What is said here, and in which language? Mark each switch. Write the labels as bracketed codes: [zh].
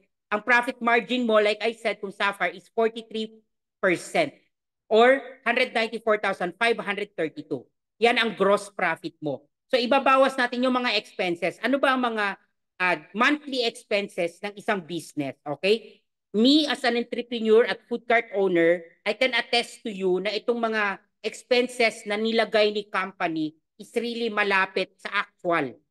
[tl] Ang profit margin mo, like I said, kung Sapphire, is 43% or 194,532. Yan ang gross profit mo. So, ibabawas natin yung mga expenses. Ano ba ang mga monthly expenses ng isang business? Okay? [en] Me as an entrepreneur at food cart owner, I can attest to you [tl] na itong mga expenses na nilagay ni company [en] is really malapit sa actual.